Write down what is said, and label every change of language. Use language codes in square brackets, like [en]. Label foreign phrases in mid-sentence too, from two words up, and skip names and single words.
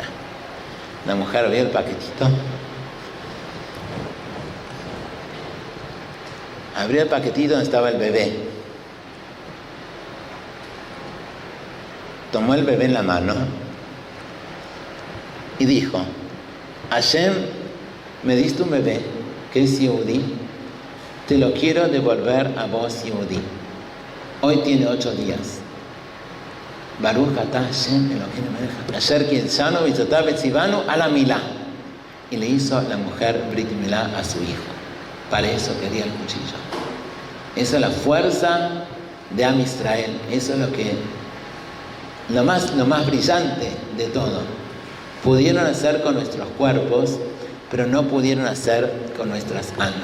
[es] La mujer vio el paquetito, abrió el paquetito donde estaba el bebé, tomó el bebé en la mano y dijo, Hashem, me diste un bebé que es Yehudí, te lo quiero devolver a vos, Yehudí. Hoy tiene 8 días. [he] ברוך אתה השם אלוקינו מלך אשר קדשנו במצוותיו וצונו על המילה. [es] Y le hizo la mujer [he] ברית מילה [es] a su hijo. Para eso quería el cuchillo. Esa es la fuerza de Am Israel. Eso es lo más brillante de todo. Pudieron hacer con nuestros cuerpos, pero no pudieron hacer con nuestras almas.